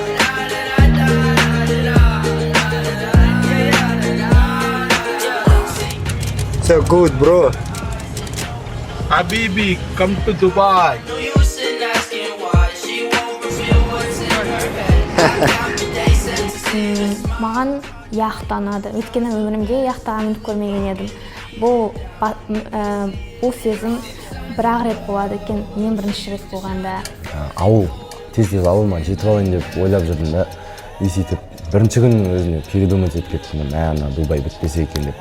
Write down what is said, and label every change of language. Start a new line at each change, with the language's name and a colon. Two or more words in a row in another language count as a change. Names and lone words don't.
English: So good, bro. Habibi, come to Dubai. No use in asking why she won't reveal what's in her head.
Kazakh: маған яхта ұнады. Өйткені өмірімде яхтаға мініп көрмеген едім. Бұл сезім бір-ақ рет болады екен, мен бірінші рет болғанда. Ауыл, тез-тез ауылыма жетіп алайын деп ойлап жүрдім да, сөйтіп бірінші күннің өзіне передумать етіп кеттім, ана Дубай бітпесе екен деп.